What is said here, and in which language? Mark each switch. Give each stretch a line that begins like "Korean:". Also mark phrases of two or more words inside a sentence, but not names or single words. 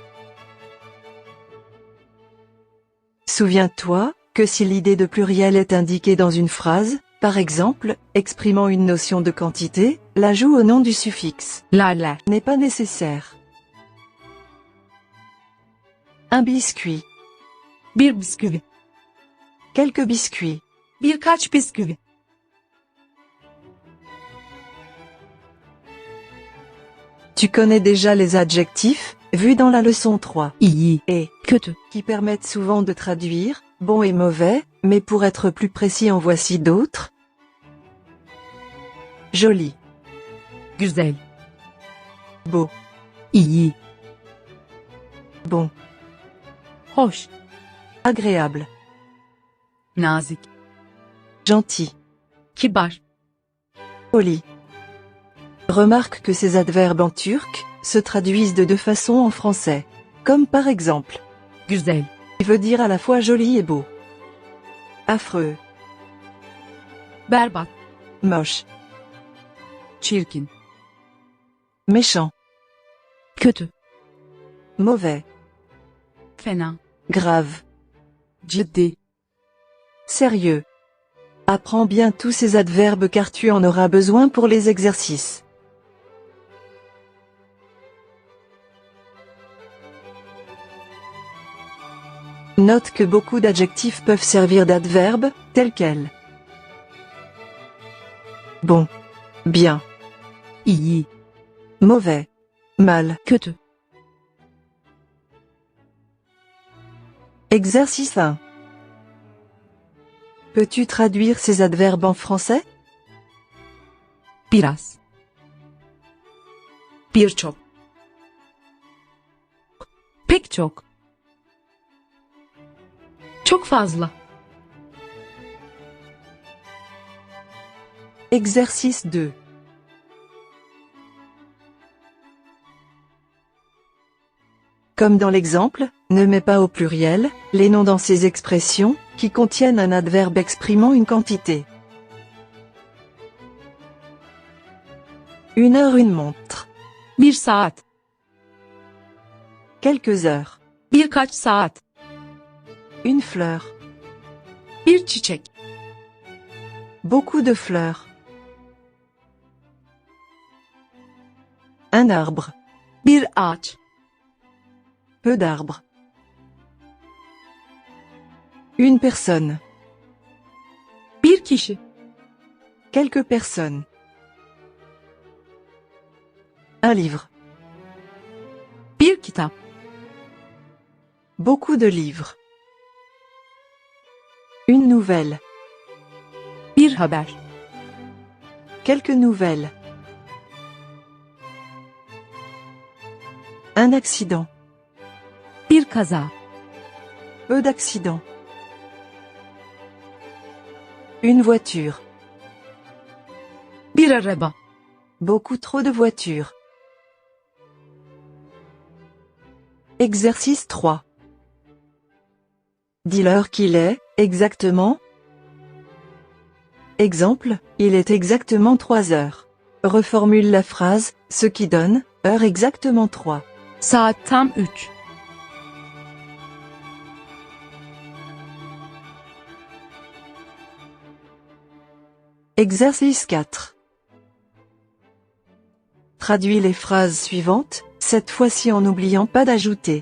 French: Souviens-toi que si l'idée de pluriel est indiquée dans une phrase, par exemple, exprimant une notion de quantité, l'ajout au nom du suffixe Lala. n'est pas nécessaire. Un biscuit.
Turkish: Bir bisküvi.
French: Quelques biscuits.
Turkish: Birkaç bisküvi.
French: Tu connais déjà les adjectifs, vus dans la leçon 3.
Turkish: İyi.
French: Et,
Turkish: Kötü.
French: qui permettent souvent de traduire, bon et mauvais, mais pour être plus précis en voici d'autres. Joli.
Turkish: Güzel.
French: Beau.
Turkish: İyi.
French: Bon.
Turkish: Hoş.
French: Agréable.
Turkish: Nazik.
French: Gentil.
Turkish: Kibar.
French: Poli. Remarque que ces adverbes en turc se traduisent de deux façons en français. Comme par exemple,
Turkish: Güzel.
French: qui veut dire à la fois joli et beau. Affreux.
Turkish: Berbat.
French: Moche.
Turkish: Çirkin.
French: Méchant.
Turkish: Kötü.
French: Mauvais.
Turkish: Fena.
French: Grave.
Turkish: Ciddi.
French: Sérieux. Apprends bien tous ces adverbes car tu en auras besoin pour les exercices. Note que beaucoup d'adjectifs peuvent servir d'adverbes, tels quels. Bon. Bien.
Turkish: İyi.
French: Mauvais. Mal.
Turkish: Kötü.
French: Exercice 1. Peux-tu traduire ces adverbes en français?
Turkish: Biraz. Birçok. Pek çok. Çok fazla.
French: Exercice 2. Comme dans l'exemple, ne mets pas au pluriel les noms dans ces expressions qui contiennent un adverbe exprimant une quantité. 1 heure, une montre.
Turkish: Bir saat.
French: Quelques heures.
Turkish: Birkaç saat.
French: Une fleur.
Turkish: Bir çiçek.
French: Beaucoup de fleurs. Un arbre.
Turkish: Bir ağaç.
French: Peu d'arbres. Une personne.
Turkish: Bir kişi.
French: Quelques personnes. Un livre.
Turkish: Bir kitap.
French: Beaucoup de livres. Une nouvelle.
Turkish: Bir haber.
French: Quelques nouvelles. Un accident.
Turkish: Bir kaza.
French: Peu d'accidents. Une voiture.
Turkish: Bir araba.
French: Beaucoup trop de voitures. Exercice 3. Dis l'heure qu'il est, exactement. Exemple, il est exactement 3 heures. Reformule la phrase, ce qui donne, heure exactement 3.
Turkish: Saat tam 3.
French: Exercice 4. Traduis les phrases suivantes, cette fois-ci en n'oubliant pas d'ajouter